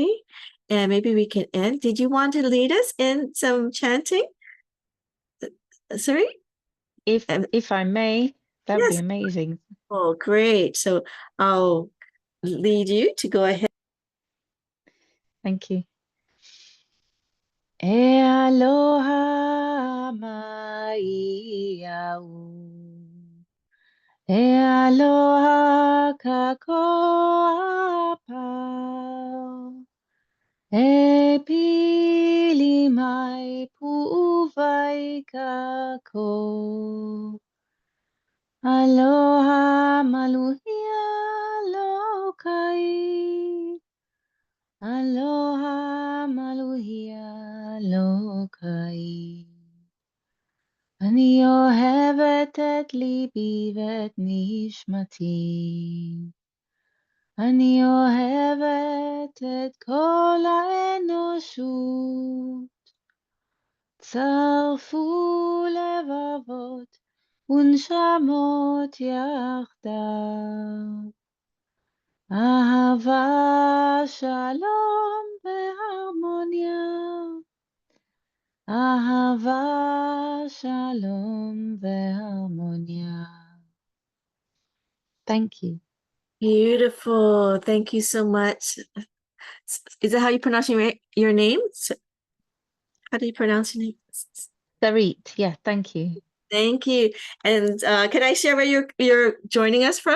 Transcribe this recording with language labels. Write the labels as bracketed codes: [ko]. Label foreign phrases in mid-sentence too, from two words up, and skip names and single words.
[en] And maybe we can end. Did you want to lead us in some chanting? Sorry? If I may, that would be Yes. amazing. Oh, great. So I'll lead you to go ahead. Thank you. [haw] E aloha mai au. E aloha kakoa pau. E pili mai pu'uwai kako. Aloha maluhia lokai. Aloha maluhia lokai. [he] אני אוהבת את ליבי ואת נשמתי. אני אוהבת את כל האנושות. צרפו לבבות ונשמות יחדיו. אהבה, שלום והרמוניה. אהבה, שלום והרמוניה. [en] Thank you. Beautiful. Thank you so much. Is that how you pronounce your name? How do you pronounce your name? Sarit, yeah, thank you. Thank you. And can I share where you're joining us from?